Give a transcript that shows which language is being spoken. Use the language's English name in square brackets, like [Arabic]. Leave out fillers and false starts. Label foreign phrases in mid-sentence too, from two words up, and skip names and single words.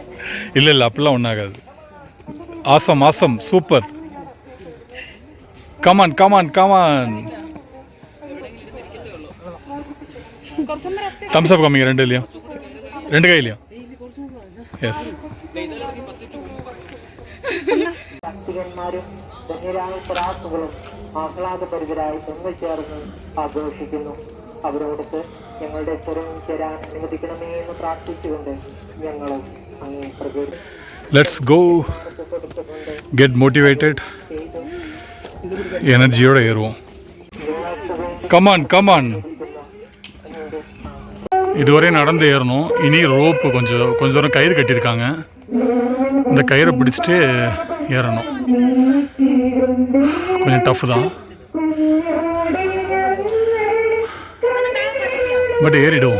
[Tamil] இல்லை அப்படிலாம் ஒன்றும் ஆகாது [English] awesome super come on thumbs up [Tamil] காமிங்க ரெண்டு கையிலையும் எஸ் [Malayalam] ഭക്തികന്മാരും ധന്യരായ പ്രാർത്ഥകളും ആഹ്ലാദപരിതരായി ഒന്നുചേർന്ന് ആഘോഷിക്കുന്നു. അവരോടൊത്ത് ഞങ്ങളുടെ സ്വരം ചേരാൻ അനുവദിക്കണമേ എന്ന് പ്രാർത്ഥിച്ചുകൊണ്ട് ഞങ്ങളും അങ്ങേ പ്രകൃതി [English] let's go get motivated [Tamil] எனர்ஜியோடு ஏறுவோம். கமான் இதுவரை நடந்து ஏறணும். இனி ரோப்பு கொஞ்சம் தூரம் கயிறு கட்டியிருக்காங்க. இந்த கயிறை பிடிச்சிட்டு ஏறணும். கொஞ்சம் டஃப் தான், பட் ஏறிடுவோம்.